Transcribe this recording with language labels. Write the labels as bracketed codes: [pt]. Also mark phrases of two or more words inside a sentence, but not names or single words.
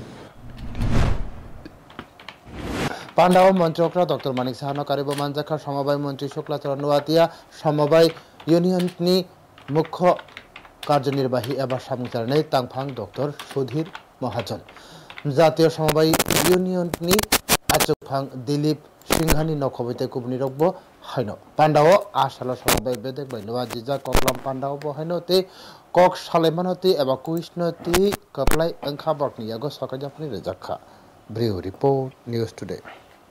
[trp] পান্ডাও মন্ত্রকরা ডক্টর মানিক সাহানো কারিব মানজাখা সমবায় মন্ত্রী শুক্লাচরণ নোয়াতিয়া সমবায় ইউনিয়ননি মুখ্য কার্যনির্বাহী এবার সামুচারণে তাংফাং ডক্টর সুধীর মহাজন জাতীয় সমবায় ইউনিয়ননি আচুকফাং দিলীপ সিংহানি নখবইতে কুবনি রকব হাইন পান্ডাও আশালা সমবায় বেদেক বাইনোয়া জিজা ককলাম পান্ডাও বহাইনতে কক সালেমানতি এবা কুইষ্ণতি কপলাই অংখা বকনিয়াগো সকাজাফনি রেজাখা ব্রিউ রিপোর্ট নিউজ টুডে